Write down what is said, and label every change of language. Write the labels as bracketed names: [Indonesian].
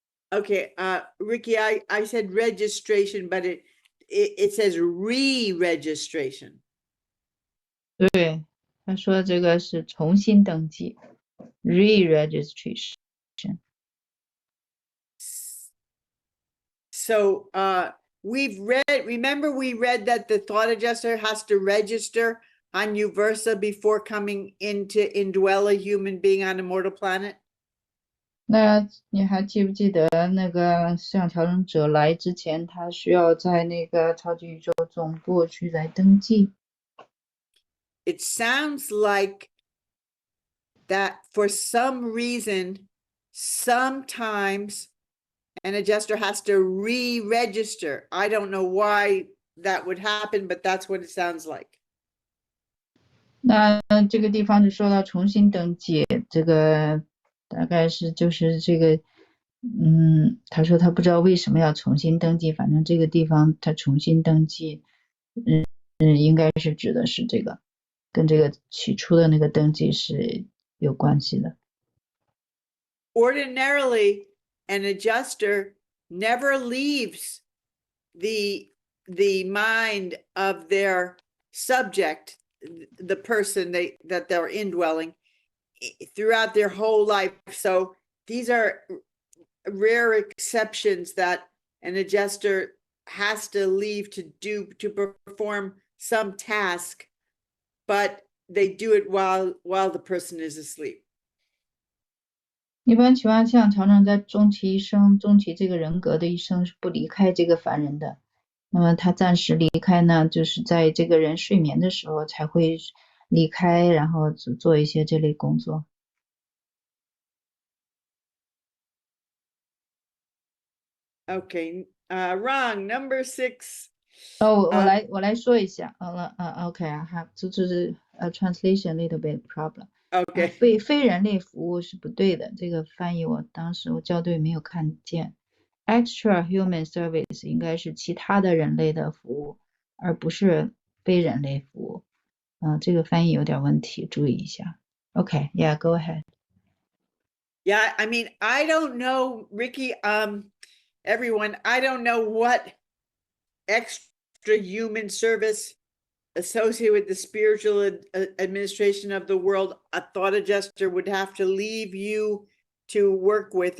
[English] Okay, Ricky, I said registration, but it says re-registration. [Chinese] 对，他说这个是重新登记 ，re-registration。 [English] So remember we read that the thought adjuster has to register on Uversa before coming in to indwell a human being on a mortal planet? [Chinese] 那你还记不记得那个思想调整者来之前，他需要在那个超级宇宙总部去来登记？ [English] It sounds like that for some reason, sometimes an adjuster has to re-register. I don't know why that would happen, but that's what it sounds like. [Chinese] 那这个地方就说到重新登记，这个大概是就是这个，他说他不知道为什么要重新登记，反正这个地方他重新登记，应该是指的是这个，跟这个起初的那个登记是有关系的。 [English] Ordinarily, an adjuster never leaves the mind of their subject, the person that they're indwelling, throughout their whole life. So these are rare exceptions that an adjuster has to leave to perform some task, but they do it while the person is asleep. [Chinese] 一般情况下，调整在终其这个人格的一生是不离开这个凡人的。那么他暂时离开呢，就是在这个人睡眠的时候才会离开，然后做一些这类工作。 [English] Okay, wrong. Number 6. [Chinese] 我来说一下。 [English] OK, I have to translation a little bit problem. Okay. [Chinese] 非人类服务是不对的，这个翻译当时我校对没有看见。 [English] Extra human service [Chinese] 应该是其他的人类的服务，而不是非人类服务。这个翻译有点问题，注意一下。 [English] Okay, yeah, go ahead. Yeah, I mean, I don't know, Ricky, everyone, I don't know what extra human service associated with the spiritual administration of the world a thought adjuster would have to leave you to work with.